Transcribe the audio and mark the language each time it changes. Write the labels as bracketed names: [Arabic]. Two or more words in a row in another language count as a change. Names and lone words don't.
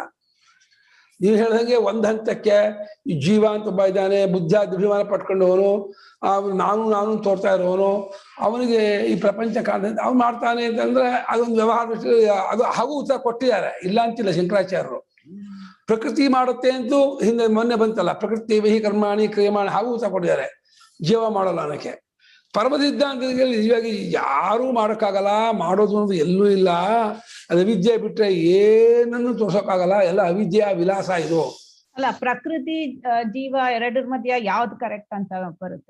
[Kannada] ನೀವು ಹೇಳ್ದಂಗೆ ಒಂದ್ ಹಂತಕ್ಕೆ ಈ ಜೀವ ಅಂತ ಒಬ್ಬ ಇದ್ದಾನೆ, ಅಭಿಮಾನ ಪಟ್ಕೊಂಡವನು, ನಾನು ತೋರ್ತಾ ಇರೋನು, ಅವನಿಗೆ ಈ ಪ್ರಪಂಚ ಕಾಣ್ತಂತೆ ಅವ್ನು ಮಾಡ್ತಾನೆ ಅಂತಂದ್ರೆ ಅದೊಂದು ವ್ಯವಹಾರ. ಅದು ಹಾಗೂ ಉತ್ತರ ಕೊಟ್ಟಿದ್ದಾರೆ, ಇಲ್ಲ ಅಂತಿಲ್ಲ ಶಂಕರಾಚಾರ್ಯರು. ಪ್ರಕೃತಿ ಮಾಡುತ್ತೆ ಅಂತೂ ಹಿಂದೆ ಮೊನ್ನೆ ಬಂತಲ್ಲ, [Sanskrit] ಪ್ರಕೃತಿ ವಹಿ ಕರ್ಮಾಣಿ ಕ್ರಿಯಮಾಣಿ, ಹಾಗೂ ಉತ್ತರ ಕೊಟ್ಟಿದ್ದಾರೆ. [Kannada] ಜೀವ ಮಾಡೋಲ್ಲ ಅನ್ನಕ್ಕೆ. ಪರಮ ಸಿದ್ಧಾಂತದಲ್ಲಿ ನಿಜವಾಗಿ ಯಾರೂ ಮಾಡೋಕ್ಕಾಗಲ್ಲ, ಮಾಡೋದು ಅನ್ನೋದು ಎಲ್ಲೂ ಇಲ್ಲ. ಅದು ಅವಿದ್ಯೆ ಬಿಟ್ರೆ ಏನನ್ನು ತೋರ್ಸೋಕ್ಕಾಗಲ್ಲ, ಎಲ್ಲ ಅವಿದ್ಯೆಯ ವಿಲಾಸ ಇದು. ಅಲ್ಲ, ಪ್ರಕೃತಿ ಜೀವ ಎರಡರ ಮಧ್ಯ ಯಾವ್ದು ಕರೆಕ್ಟ್ ಅಂತ ಬರುತ್ತೆ?